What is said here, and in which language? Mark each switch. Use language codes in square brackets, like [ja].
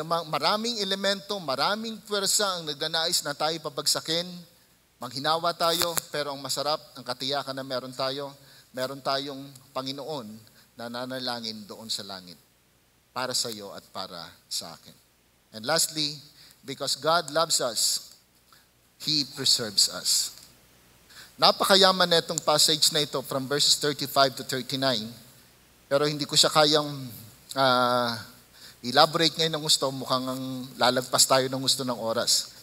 [tl] Maraming elemento, maraming puwersa ang nagnanais na tayo pabagsakin. Manghinawa tayo, pero ang masarap, ang katiyakan na meron tayong Panginoon na nanalangin doon sa langit para sa iyo at para sa akin. [en] And lastly, because God loves us, He preserves us. [tl] Napakayaman na itong passage na ito from verses 35 to 39, pero hindi ko siya kayang elaborate ngayon ng gusto, mukhang lalagpas tayo ng gusto ng oras.